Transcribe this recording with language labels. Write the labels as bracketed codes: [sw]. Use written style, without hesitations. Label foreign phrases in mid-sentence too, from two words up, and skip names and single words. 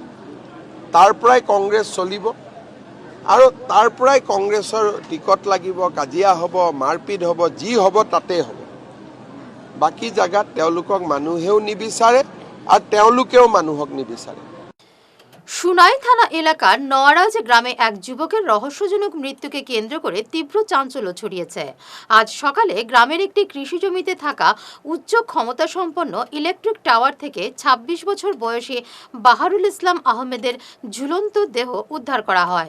[as] তাৰ পৰাই কংগ্ৰেছ চলিব আৰু তাৰ পৰাই কংগ্ৰেছৰ টিকট লাগিব, কাজিয়া হ'ব, মাৰপিট হ'ব, যি হ'ব তাতেই হ'ব। বাকী জাগাত তেওঁলোকক মানুহেও নিবিচাৰে আর তেওঁলোকেও মানুহক নিবিচারে। [bn] সুনাই থানা এলাকার নওয়ারাজ গ্রামে এক যুবকের রহস্যজনক মৃত্যুকে কেন্দ্র করে তীব্র চাঞ্চল্য ছড়িয়েছে। আজ সকালে গ্রামের একটি কৃষি জমিতে থাকা উচ্চ ক্ষমতা সম্পন্ন ইলেকট্রিক টাওয়ার থেকে ২৬ বছর বয়সী বাহারুল ইসলাম আহমেদের ঝুলন্ত দেহ উদ্ধার করা হয়।